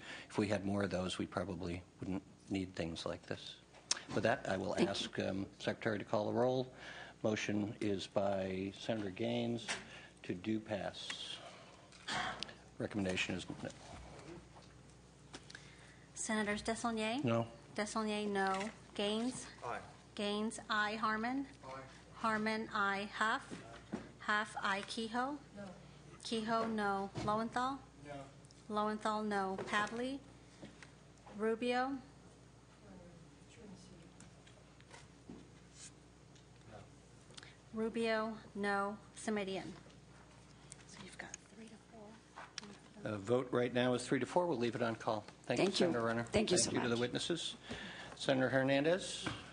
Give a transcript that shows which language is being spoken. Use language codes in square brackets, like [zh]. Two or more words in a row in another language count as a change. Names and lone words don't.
[en] If we had more of those, we probably wouldn't need things like this. With that, I will ask Secretary to call the roll. Motion is by Senator Gaines to do pass. Recommendation is no. Senators Desaulniers? No. Desaulniers, no. Gaines? Aye. Gaines, aye. Harmon? Aye. Harmon, aye. Huff? Huff, aye. Kehoe? No. Kehoe, no. Lowenthal? No. Lowenthal, no. Pavley? Rubio? Rubio, no. Semidian. So you've got 3 to 4. Vote right now is 3 to 4. We'll leave it on call. Thank you, Senator Renner. Thank you so much. Thank you to the witnesses. Senator Hernandez.